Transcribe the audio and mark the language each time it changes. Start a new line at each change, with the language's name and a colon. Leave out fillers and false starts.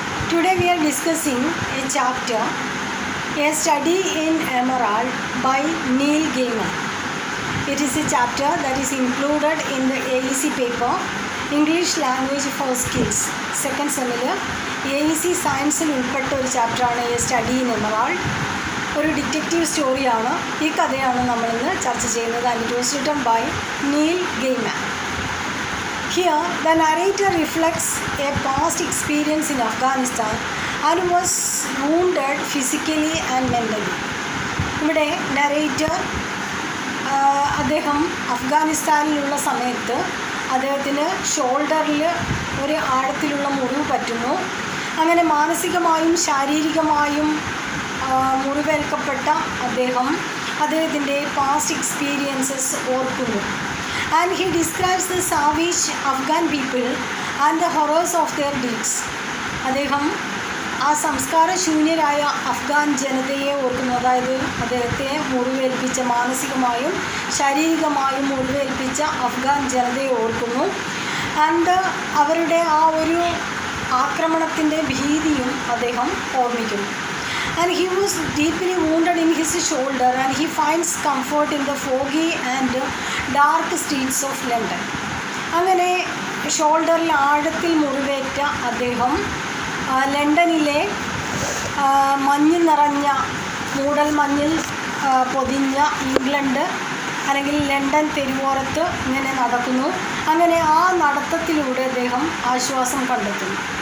English: Today we are discussing a chapter, A Study in Emerald by Neil Gaiman. It is a chapter that is included in the AEC paper, English Language for Skills, second seminar.
Malayalam: AEC സയൻസിൽ ഉൾപ്പെട്ട ഒരു ചാപ്റ്ററാണ് A study in emerald. ഒരു detective സ്റ്റോറിയാണ്. ഈ കഥയാണ് നമ്മളിന്ന് ചർച്ച ചെയ്യുന്നത്.
English: And it was written by Neil Gaiman. Here, the narrator reflects a past experience in Afghanistan and was wounded physically and mentally.
Malayalam: ഇവിടെ നരേറ്റർ അദ്ദേഹം അഫ്ഗാനിസ്ഥാനിലുള്ള സമയത്ത് അദ്ദേഹത്തിന് ഷോൾഡറിൽ ഒരു ആഴത്തിലുള്ള മുറിവ് പറ്റുന്നു. അങ്ങനെ മാനസികമായും ശാരീരികമായും മുറിവേൽക്കപ്പെട്ട അദ്ദേഹത്തിൻ്റെ പാസ്റ്റ് എക്സ്പീരിയൻസസ് ഓർക്കുന്നു.
English: And he describes the savage Afghan people and the horrors of their deeds.
Malayalam: അദ്ദേഹം ആ സംസ്കാരശൂന്യരായ അഫ്ഗാൻ ജനതയെ ഓർക്കുന്നു. അതായത് അദ്ദേഹത്തെ മുറിവേൽപ്പിച്ച, മാനസികമായും ശാരീരികമായും മുറിവേൽപ്പിച്ച അഫ്ഗാൻ ജനതയെ ഓർക്കുന്നു. ആൻഡ് അവരുടെ ആ ഒരു ആക്രമണത്തിൻ്റെ ഭീതിയും അദ്ദേഹം ഓർമ്മിക്കുന്നു.
English: And he was deeply wounded in his shoulder and he finds comfort in the foggy and dark streets of London.
Malayalam: അങ്ങനെ ഷോൾഡറിൽ ആഴത്തിൽ മുറിവേറ്റ അദ്ദേഹം ലണ്ടനിലെ മഞ്ഞ് നിറഞ്ഞ മൂടൽ മഞ്ഞിൽ പൊതിഞ്ഞ ഇംഗ്ലണ്ട് അല്ലെങ്കിൽ ലണ്ടൻ തെരുവോരത്ത് ഇങ്ങനെ നടക്കുന്നു. അങ്ങനെ ആ നടത്തത്തിലൂടെ അദ്ദേഹം ആശ്വാസം കണ്ടെത്തുന്നു.